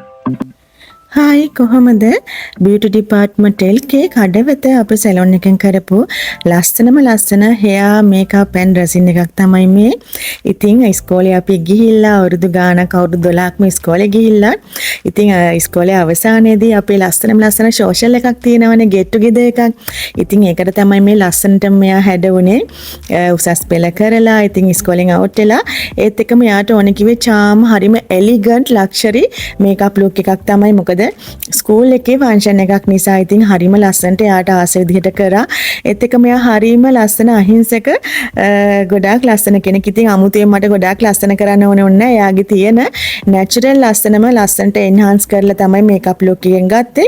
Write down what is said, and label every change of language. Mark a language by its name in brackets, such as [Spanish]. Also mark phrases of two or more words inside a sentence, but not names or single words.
[Sinhala] හායි කොහොමද [English] beauty department [Sinhala] එකේ කඩවත අපේ සැලොන් එකෙන් කරපු ලස්සන [English] hair makeup and resin [Sinhala] එකක් තමයි මේ. ඉතින් ඉස්කෝලේ අපි ගිහිල්ලා අවුරුදු ගාණක් අවුරුදු 12ක්ම ඉස්කෝලේ ගිහිල්ලා ඉතින් ඉස්කෝලේ අවසානයේදී අපේ ලස්සන සෝෂල් එකක් තියෙනවනේ [English] get together [Sinhala] එකක්. ඉතින් ඒකට තමයි මේ ලස්සනට මෙයා හැඩුනේ උසස් පෙළ කරලා ඉතින් ඉස්කෝලෙන් අවුට් වෙලා ඒත් එක්කම යාට ඕනේ කිව්වේ charm හරිම [English] elegant luxury makeup look [Sinhala] එකක් තමයි මොකද ස්කූල් එකේ ෆන්ක්ෂන් එකක් නිසා ඉතින් හරිම ලස්සනට යාට ආස විදිහට කරා. ඒත් එක්ක මෙයා හරිම ලස්සන අහිංසක ගොඩාක් ලස්සන කෙනෙක්. ඉතින් අමුතුවෙන් මට ගොඩාක් ලස්සන කරන්න ඕනේ නැහැ. එයාගේ තියෙන නැචරල් ලස්සනම ලස්සනට එන්හාන්ස් කරලා තමයි [English] makeup look [Sinhala] එකෙන් ගත්තේ.